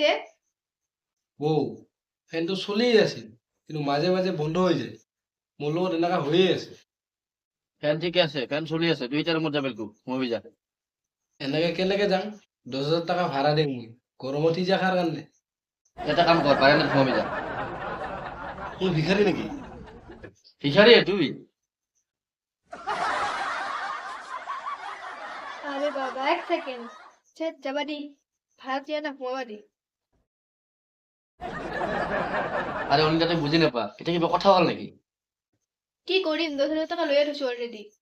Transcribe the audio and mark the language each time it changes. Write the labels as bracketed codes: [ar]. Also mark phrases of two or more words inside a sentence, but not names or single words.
[as] বৌ ফেনটো চলিয়ে আছিল, কিন্তু মাজে মাজে বন্ধ হৈ যায়, মোৰ লগত এনেকা হৈয়ে আছে। ফেন ঠিকে আছে, ফেন চলি আছে। তুই এতিয়া ৰুমত যা পেলকু, ঘুমাবি যা। এনেকে কেনেকে যাম? 10,000 টকা ভাড়া দিম মই, গৰমত সিজা খাৰ কাৰণে। এটা কাম কৰ, বাৰান্দাত ঘুমাবি যা। মই ভিখাৰী নেকি? ভিখাৰী তুই? আরে বাবা এক সেকেন্ড, যাবা দি ভাড়া দিয়া না ঘুমাবা দি। আরে অনিতা তুই বুজি নাপা, এটা কিবা কথা হ'ল নেকি? কি কৰিম, 10,000 টকা লৈয়ে থৈছো অলৰেডি।